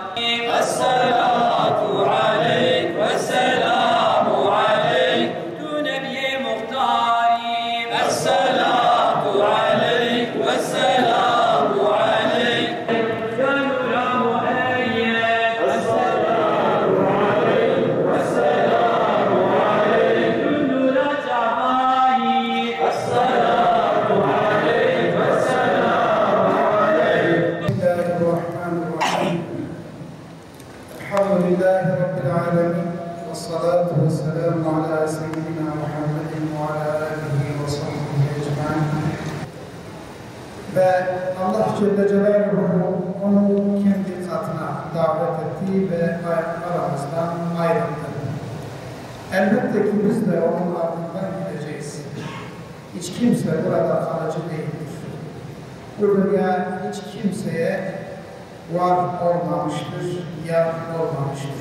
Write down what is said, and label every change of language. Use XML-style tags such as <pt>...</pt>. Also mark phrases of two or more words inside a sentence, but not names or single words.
<ar>الصلاة عليك والسلام عليك دون نبي مختاري الصلاة عليك والسلام عليك يا مؤيد الصلاة عليك والسلام عليك كل جماعي الصلاة عليك والسلام عليك. بسم الله الرحمن الرحيم. الحمد لله رب العالمين والصلاة والسلام على سيدنا محمد وعلى آله وصحبه أجمعين.</ar> <tr>Ve</tr> <ar>الله جل جلاله</ar> <tr>onu kendi katına davet etti ve aramızdan ayrıldı. Elbette ki biz de onun ardından gideceğiz. Hiç kimse burada kalıcı değil. bu dünya hiç kimseye var olmamıştır, yar olmamıştır.</tr>